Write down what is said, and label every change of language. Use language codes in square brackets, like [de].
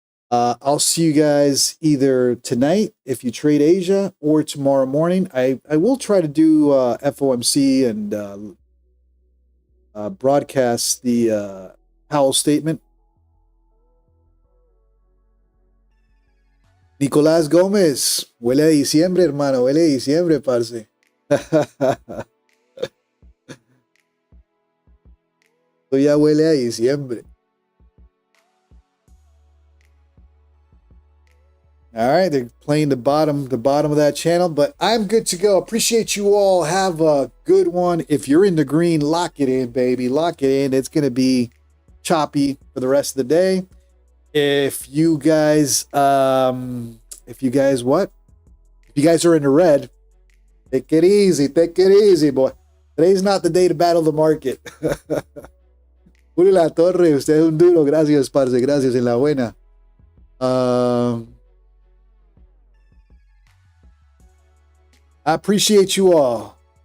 [en] I'll see you guys either tonight if you trade Asia or tomorrow morning. I will try to do FOMC and broadcast the Powell statement. [es] Nicolás Gómez, huele a diciembre, hermano, huele a diciembre, parce. Esto ya huele a diciembre. [en] All right, they're playing the bottom of that channel, but I'm good to go. Appreciate you all. Have a good one. If you're in the green, lock it in, baby. Lock it in. It's going to be choppy for the rest of the day. If you guys are in the red, take it easy, boy. Today's not the day to battle the market. [es] Julio La Torre, usted es un duro. Gracias, parce. Gracias, en la buena. [en] I appreciate you all.